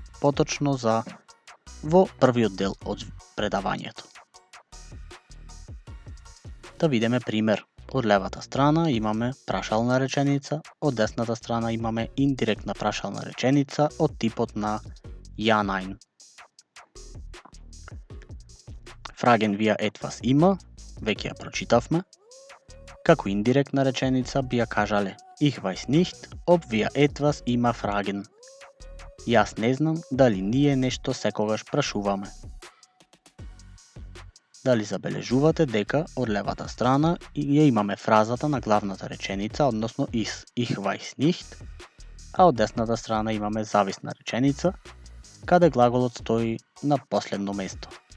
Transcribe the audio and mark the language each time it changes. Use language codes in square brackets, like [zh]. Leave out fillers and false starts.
[mk] Поточно во првиот дел од предавањето. Да видиме пример. Од левата страна имаме прашална реченица, од десната страна имаме индиректна прашална реченица од типот на ja nein. [de] Fragen wir etwas immer, [mk] веќе ја прочитавме. Како индиректна реченица би ја кажале [de] Ich weiß nicht, ob wir etwas immer fragen. [mk] Јас не знам дали ние нешто секогаш прашуваме. Дали забележувате дека од левата страна ја имаме фразата на главната реченица, односно [de] Ich weiß nicht, [mk] а од десната страна имаме зависна реченица, каде глаголот стои на последно место.